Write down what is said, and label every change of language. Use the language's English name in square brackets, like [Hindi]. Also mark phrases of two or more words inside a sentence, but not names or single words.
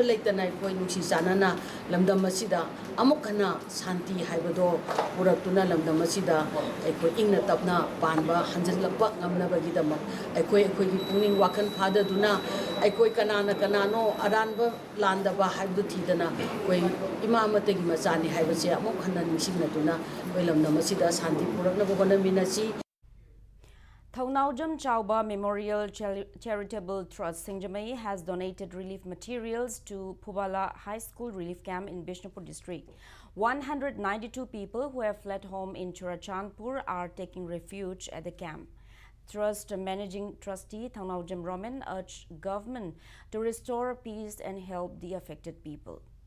[Manipuri] leitana aikoi nungsi chanana lamdam asida amukhana santi haibado puraktuna lamdam asida aikoi ingna tapna panba hanjinlakpa ngamnabagi damak aikoi gi puning wakan phadaduna aikoi kanana kanano aranba landaba haibdu thidana koi imamatagi machani haibase amukhana ningsingnatuna koi lamdam asida santi puraknaba honaminasi. [English] Thaunaujam Chauba Memorial Charitable Trust Singjamai has donated relief materials to Pubala High School Relief Camp in Bishnupur district. 192 people who have fled home in Churachandpur are taking refuge at the camp. Trust Managing Trustee Thaunaujam Roman urged government to restore peace and help the affected people.